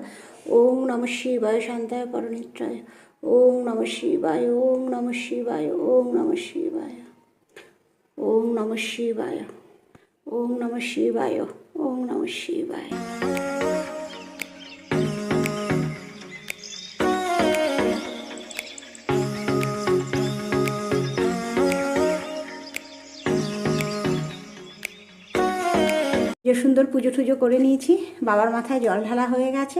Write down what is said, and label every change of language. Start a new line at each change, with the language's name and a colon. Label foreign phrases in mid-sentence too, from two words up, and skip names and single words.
Sanskrit: ओम नमः शिवाय शान्ताय परनित्राय, ओम नमः शिवाय, ओम नमः शिवाय, ओम नमः शिवाय, ओम नमः शिवाय, ओम नमः शिवाय, ओम नमः शिवाय।
Bangla: যে সুন্দর পুজো টুজো করে নিয়েছি, বাবার মাথায় জল ঢালা হয়ে গেছে।